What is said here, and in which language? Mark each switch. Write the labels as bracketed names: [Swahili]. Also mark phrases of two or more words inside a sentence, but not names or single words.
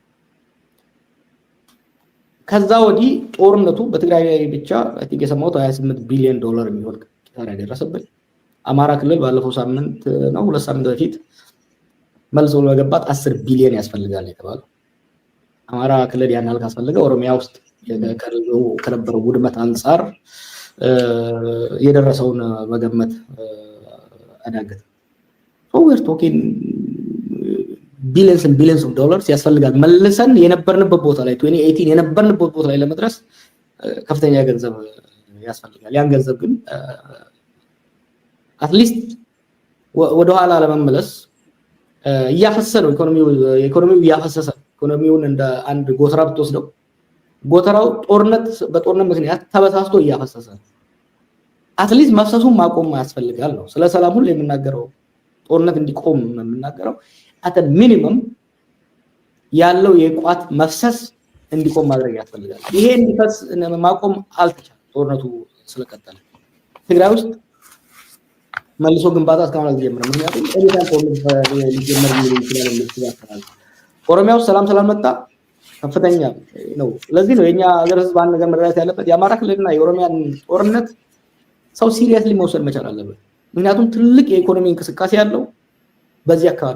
[Amharic] ከዛ ወዲህ ጦርነቱ በትግራይ ብቻ [English] I think [Amharic] የሰማሁት 28 ቢሊዮን ዶላር የሚሆን ኪሳራ ደረሰበት አማራ ክልል ባለፈው ሳምንት ነው ሁለት ሳምንት በፊት መልሶ ለመገንባት 10 ቢሊዮን ያስፈልጋል የተባለው አማራ ክልል ያን ያህል ካስፈልገ ኦሮሚያ ውስጥ ከነበረው ውድመት አንፃር የደረሰውን መገመት አዳገት [English] so we're talking billions of dollars [Amharic] ያስፈልጋል መልሰን የነበርንበት ቦታ ላይ 2018 የነበርንበት ቦታ ላይ ለመድረስ ከፍተኛ ገንዘብ ያስፈልጋል ያን ገንዘብ ግን [English] at least [Amharic] ወደ ኋላ ለመመለስ ያፈሰሰው ኢኮኖሚው ያፈሰሰ ኢኮኖሚውን እንደ አንድ ጎተራ ብትወስደው ጎተራው በጦርነት ምክንያት ተበሳስቶ ያፈሰሰ [English] at least [Amharic] መፍሰሱን ማቆም ያስፈልጋል ነው ስለ ሰላም ሁሉ የምናገረው ጦርነት እንዲቆም የምናገረው [English] at a minimum [Amharic] ያለው የቋት መፍሰስ እንዲቆም ማድረግ ያስፈልጋል ይሄ እንዲፈስ ማቆም አልተቻለም ጦርነቱ ስለቀጠለ ትግራይ ውስጥ መልሶ ግንባታ እስካሁን አልጀመረም ምክንያቱም ኤሊታል ጦርነት ሊጀመር ይችላል ኦሮሚያ ውስጥ ሰላም መጣ ከፍተኛ ነው ለዚህ ነው የኛ ሀገር ህዝብ አንድ ነገር መረዳት ያለበት የአማራ ክልልና የኦሮሚያን ጦርነት ሰው ሲሪየስሊ መውሰድ መቻል አለበት ምክንያቱም ትልቅ የኢኮኖሚ እንቅስቃሴ ያለው በዚህ